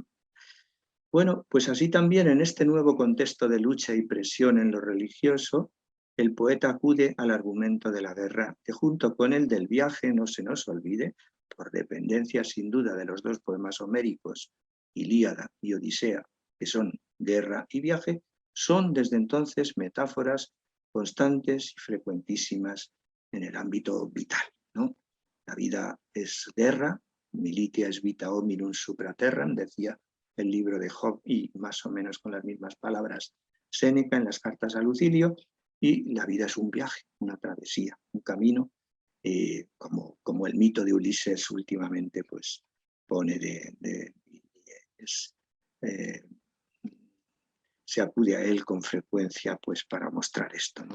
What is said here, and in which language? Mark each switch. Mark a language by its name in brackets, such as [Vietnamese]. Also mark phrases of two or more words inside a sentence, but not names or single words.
[Spanish] Bueno, pues así también en este nuevo contexto de lucha y presión en lo religioso, el poeta acude al argumento de la guerra, que junto con el del viaje, no se nos olvide, por dependencia sin duda de los dos poemas homéricos, Ilíada y Odisea, que son guerra y viaje, son desde entonces metáforas constantes y frecuentísimas en el ámbito vital, ¿no? La vida es guerra, [Latin] militia es vita hominum supra terram, [Spanish] decía el libro de Job, y más o menos con las mismas palabras Séneca en las cartas a Lucilio, y la vida es un viaje, una travesía, un camino, como el mito de Ulises últimamente pues pone se acude a él con frecuencia pues para mostrar esto, ¿no?